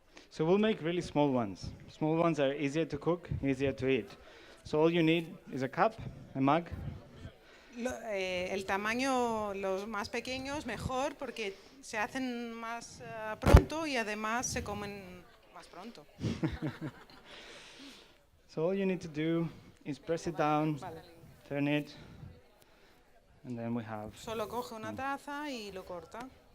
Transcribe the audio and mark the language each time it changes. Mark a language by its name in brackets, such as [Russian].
[English] So we'll make really small ones. Small ones are easier to cook, easier to eat. So all you need is a cup, a mug. [Spanish] El tamaño, los más pequeños, mejor porque se hacen más pronto y además se comen más pronto. [English] So all you need to do is press it down, turn it, and then we have. [Spanish] Solo coge una taza y lo corta.